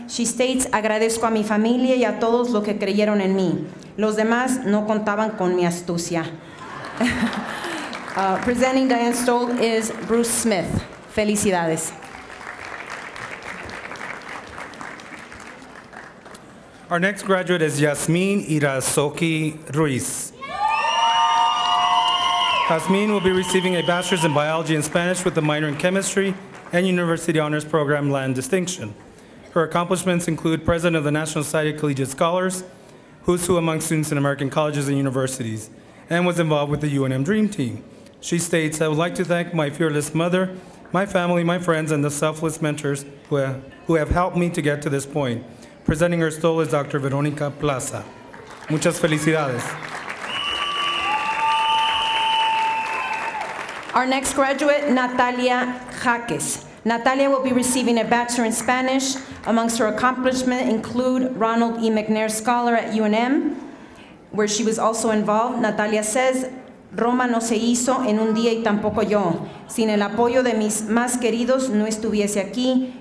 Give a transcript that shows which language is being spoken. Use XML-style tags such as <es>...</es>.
<en>She states,</en> <es>agradezco a mi familia y a todos los que creyeron en mí. Los demás no contaban con mi astucia.</es> <en>Presenting Diane Stoll is Bruce Smith.</en> <es>Felicidades.</es> <en>Our next graduate is Yasmin Irazoki Ruiz. Yasmin will be receiving a Bachelor's in Biology and Spanish with a minor in Chemistry and University Honors Program Land Distinction. Her accomplishments include President of the National Society of Collegiate Scholars, who's who among students in American colleges and universities, and was involved with the UNM Dream Team. She states, I would like to thank my fearless mother, my family, my friends, and the selfless mentors who have helped me to get to this point. Presenting her stole is Dr.</en> <es>Veronica Plaza. Muchas felicidades.</es> <en>Our next graduate, Natalia Jaques. Natalia will be receiving a Bachelor in Spanish. Amongst her accomplishments include Ronald E. McNair Scholar at UNM, where she was also involved. Natalia says,</en> <es>Roma no se hizo en un día y tampoco yo. Sin el apoyo de mis más queridos no estuviese aquí.</es>